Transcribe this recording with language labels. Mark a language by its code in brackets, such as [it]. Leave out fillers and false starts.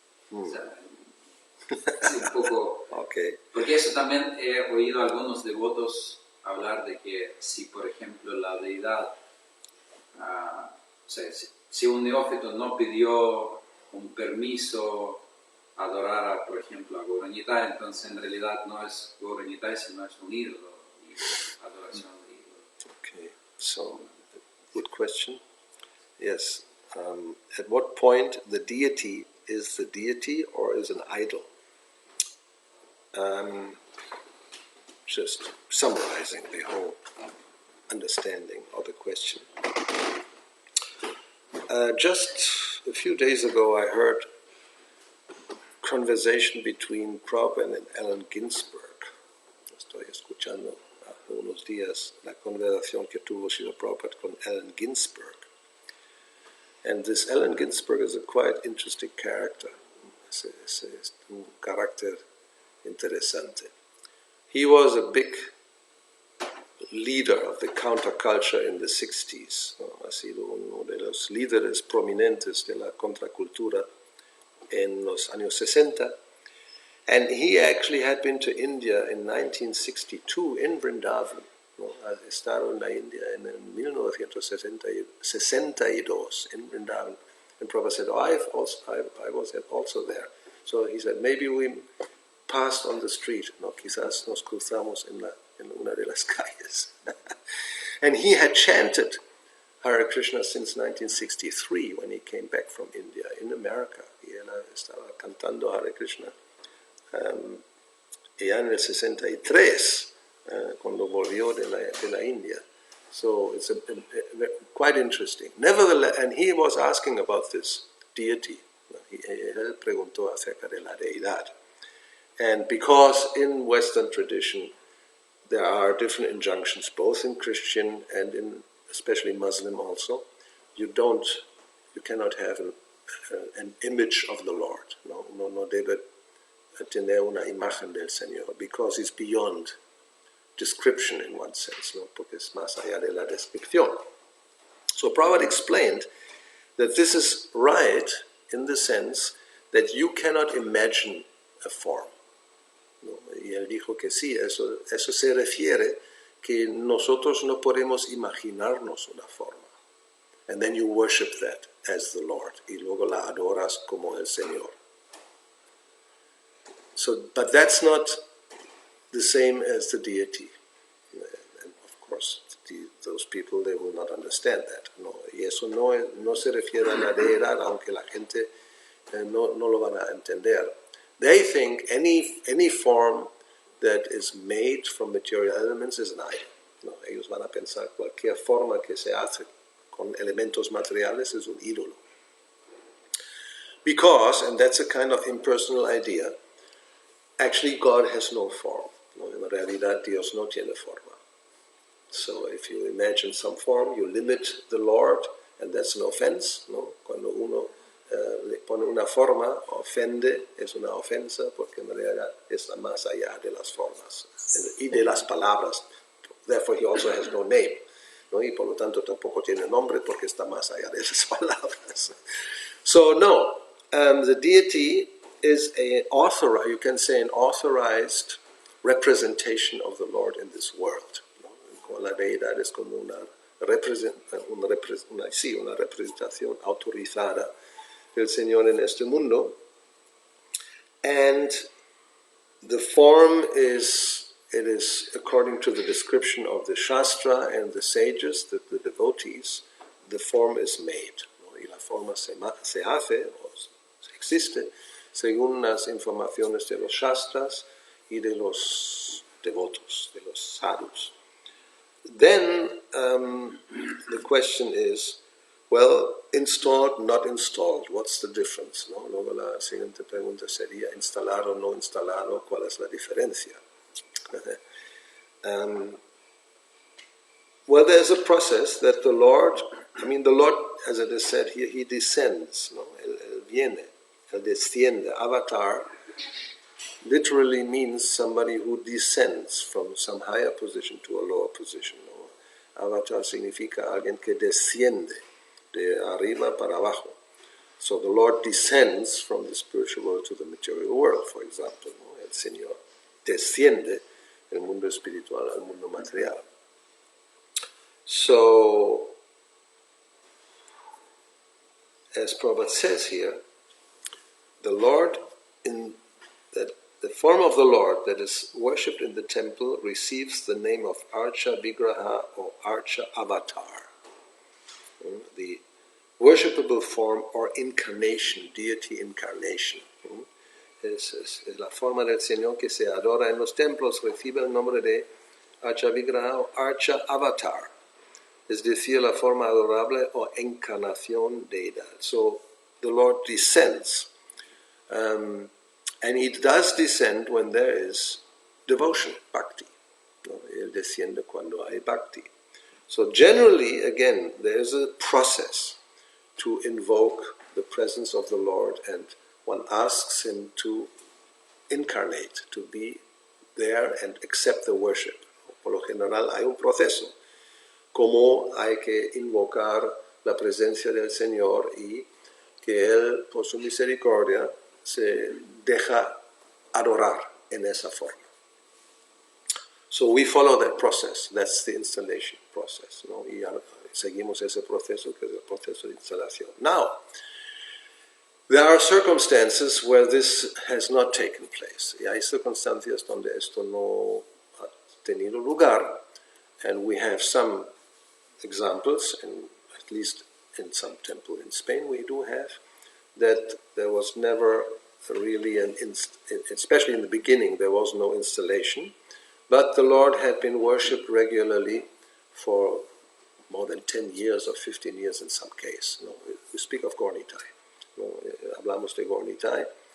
[es] O sea, sí, un poco. Porque eso también he oído a algunos devotos hablar de que si, por ejemplo, la deidad, o sea, si un neófito no pidió un permiso a adorar, por ejemplo, a Gauravani, entonces en realidad no es Gauravani, sino es un ídolo, y adoración de ídolo. [en] Okay, so, good question. Yes, at what point the deity is the deity or is an idol? Just summarizing the whole understanding of the question. Just a few days ago I heard conversation between Prabhupada and Allen Ginsberg. [es] Estoy escuchando hace unos días la conversación que tuvo Srila Prabhupada con Allen Ginsberg. [en] And this Allen Ginsberg is a quite interesting character. [es] Es un carácter interesante. [en] He was a big leader of the counterculture in the 60s. [es] Ha sido uno de los líderes prominentes de la contracultura en los años 60. [en] And he actually had been to India in 1962 in Vrindavan. [es] Ha estado en la India en 1962 in Vrindavan. [en] And Prabhupada said, I was also there. So he said, maybe we passed on the street, [es] quizás nos cruzamos en una de las calles. [en] And he had chanted Hare Krishna since 1963 when he came back from India in America. [es] Y él estaba cantando Hare Krishna. Ya en el 63, cuando volvió de la India. [en] So it's quite interesting. Nevertheless, and he was asking about this deity. [es] Él preguntó acerca de la deidad. [en] And because in Western tradition, there are different injunctions, both in Christian and in especially Muslim also. You cannot have an image of the Lord. [es] No debe tener una imagen del Señor, [en] because it's beyond description in one sense, [es] no, porque es más allá de la descripción. [en] So Prabhupada explained that this is right in the sense that you cannot imagine a form. [es] ¿No? Y él dijo que sí, eso se refiere que nosotros no podemos imaginarnos una forma. [en] And then you worship that as the Lord. [es] Y luego la adoras como el Señor. [en] So, but that's not the same as the deity. And of course, those people, they will not understand that. [es] No, y eso no se refiere a la deidad, aunque la gente no lo van a entender. [en] They think any form that is made from material elements is an idol. [es] No, ellos van a pensar cualquier forma que se hace con elementos materiales es un ídolo. [en] Because, and that's a kind of impersonal idea, actually God has no form. [es] No, en realidad Dios no tiene forma. [en] So if you imagine some form, you limit the Lord, and that's an offense. [es] No? Cuando uno le pone una forma, ofende, es una ofensa, porque en realidad está más allá de las formas y de las palabras. [en] Therefore he also has no name. [es] ¿No? Y por lo tanto tampoco tiene nombre porque está más allá de esas palabras. [en] So no, the deity is an authorized representation of the Lord in this world. [es] ¿No? La deidad es como una representación autorizada del Señor en este mundo. [en] And the form is according to the description of the Shastra and the sages, the devotees, the form is made. [es] ¿No? Y la forma se hace, o existe, según las informaciones de los Shastras y de los devotos, de los sadhus. [en] Then the question is, well, installed, not installed, what's the difference? [es] ¿No? Luego la siguiente pregunta sería, instalado o no instalado, ¿cuál es la diferencia? [en] Well, there's a process that the Lord, as it is said here, he descends, ¿no? [es] Él viene, él desciende. [en] Avatar literally means somebody who descends from some higher position to a lower position. [es] ¿No? Avatar significa alguien que desciende de arriba para abajo. [en] So the Lord descends from the spiritual world to the material world, for example. ¿No? [es] El Señor desciende del mundo espiritual al mundo material. [en] So, as Prabhupada says here, the Lord, the form of the Lord that is worshipped in the temple receives the name of Archa Vigraha or Archa Avatar. The worshipable form or incarnation, deity incarnation. [es] Es la forma del Señor que se adora en los templos, recibe el nombre de Archa Vigraha o Archa Avatar. Es decir, la forma adorable o encarnación deidad. [en] So the Lord descends. And he does descend when there is devotion, bhakti. [es] ¿No? Él desciende cuando hay bhakti. [en] So generally, again, there is a process to invoke the presence of the Lord, and one asks him to incarnate, to be there and accept the worship. [es] Por lo general hay un proceso. Cómo hay que invocar la presencia del Señor y que Él, por su misericordia, se deja adorar en esa forma. [en] So we follow that process. That's the installation process. [es] ¿No? Y seguimos ese proceso que es el proceso de instalación. [en] Now, there are circumstances where this has not taken place. [es] Y hay circunstancias donde esto no ha tenido lugar, [en] and we have some examples, and at least in some temple in Spain we do have, that there was never really especially in the beginning there was no installation, but the Lord had been worshipped regularly for more than 10 years or 15 years in some case. No? We speak of Gaur Nitai. No? [es] Hablamos de Gaur Nitai.